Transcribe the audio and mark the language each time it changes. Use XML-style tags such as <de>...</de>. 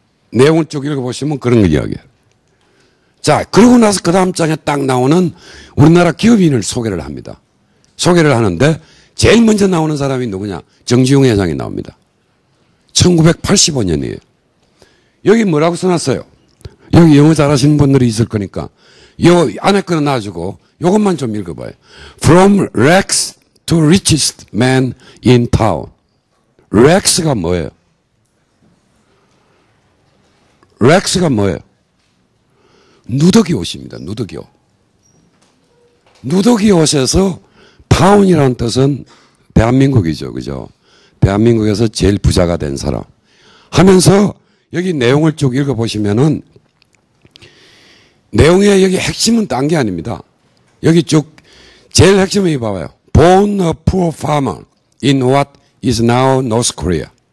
<ko>내용을 쭉 읽어보시면 그런 거 이야기해요. 자, 그러고 나서 그 다음 장에 딱 나오는 우리나라 기업인을 소개를 합니다. 소개를 하는데 제일 먼저 나오는 사람이 누구냐? 정지용 회장이 나옵니다. 1985년이에요. 여기 뭐라고 써놨어요? 여기 영어 잘하시는 분들이 있을 거니까 요 안에 거는 놔주고 요것만 좀 읽어봐요.</ko> <en>From rags to richest man in town.</en> <ko>rags가 뭐예요? rags가 뭐예요? 누더기 옷입니다. 누더기 옷. 누더기 옷에서 타운이라는 뜻은 대한민국이죠. 그죠? 대한민국에서 제일 부자가 된 사람. 하면서 여기 내용을 쭉 읽어보시면은 내용의 여기 핵심은 딴 게 아닙니다. 여기 쭉 제일 핵심이 봐봐요.</ko> <en>Born a poor farmer in what is now North Korea.</en>